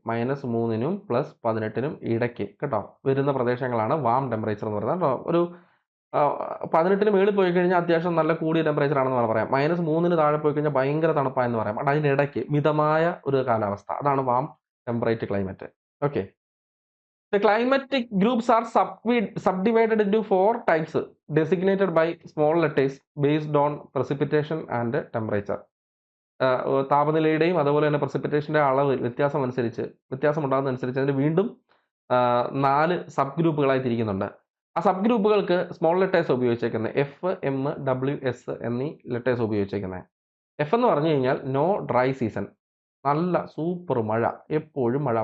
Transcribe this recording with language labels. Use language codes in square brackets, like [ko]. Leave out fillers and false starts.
[ml] -3നും +18നും ഇടയ്ക്ക് കേട്ടോ വരുന്ന പ്രദേശങ്ങളാണ് വാം ടെമ്പറേച്ചർ എന്ന് പറയുന്നത്. കേട്ടോ, ഒരു 18ന് മേളിൽ പോയി കഴിഞ്ഞാൽ അത്യാവശ്യം നല്ല കൂടിയ ടെമ്പറേച്ചർ ആണെന്ന് പറയാം. -3ന് താഴെ പോയി കഴിഞ്ഞാൽ ഭയങ്കര തണുപ്പായെന്ന് പറയാം. ബട്ട് അതിനിടയ്ക്ക് മിതമായ ഒരു കാലാവസ്ഥ, അതാണ് warm temperate climate. [en] Okay, the climatic groups are subdivided into 4 types designated by small letters based on precipitation and temperature. [ml] താപനിലയുടെയും അതുപോലെ തന്നെ പ്രസിപ്പിറ്റേഷൻ്റെ അളവ് വ്യത്യാസമുണ്ടാകുന്നതനുസരിച്ച് അതിന് വീണ്ടും 4 സബ് ഗ്രൂപ്പുകളായി തിരിക്കുന്നുണ്ട്. ആ sub ഗ്രൂപ്പുകൾക്ക് small letters ഉപയോഗിച്ചേക്കുന്നത് F, M, W, S എന്നീ ലെറ്റേഴ്സ് ഉപയോഗിച്ചേക്കുന്നത്. എഫ് എന്ന് പറഞ്ഞു കഴിഞ്ഞാൽ [en] no dry season, [ml] നല്ല സൂപ്പർ മഴ, എപ്പോഴും മഴ.